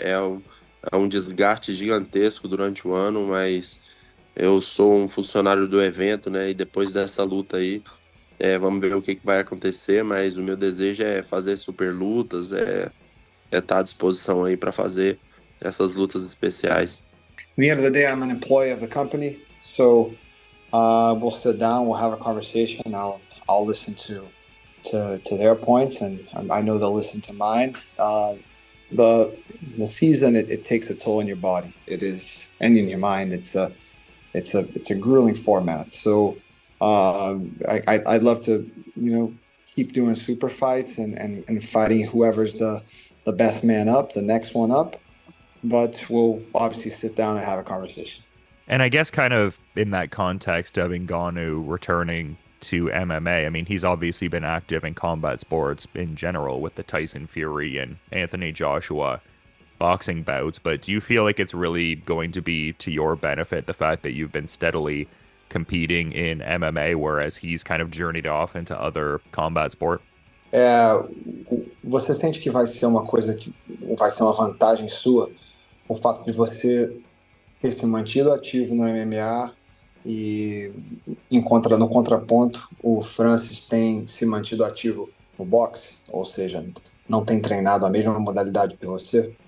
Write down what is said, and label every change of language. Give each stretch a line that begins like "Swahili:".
Portuguese: É um desgaste gigantesco durante o ano, mas eu sou um funcionário do evento, né? E depois dessa luta aí, vamos ver o que vai acontecer, mas o meu desejo é fazer super lutas, estar à disposição aí para fazer essas lutas especiais.
English: At the end of the day, I'm an employee of the company, so we'll sit down, we'll have a conversation. I'll listen to their points, and I know they'll listen to mine. The season it takes a toll on your body. It is, and in your mind. It's a grueling format. So I'd love to keep doing super fights and fighting whoever's the best man up, the next one up. But we'll obviously sit down and have a conversation. And I guess kind of in that context of Ngannou returning to MMA, I mean, he's obviously been active in combat sports in general with the Tyson Fury and Anthony Joshua boxing bouts, but do you feel like it's really going to be to your benefit the fact that you've been steadily competing in MMA, whereas he's kind of journeyed off into other combat sport?
Portuguese: É, você sente que vai ser uma coisa que vai ser uma vantagem sua, o fato de você ter se mantido ativo no MMA e no contraponto, o Francis tem se mantido ativo no boxe, ou seja, não tem treinado a mesma modalidade que você?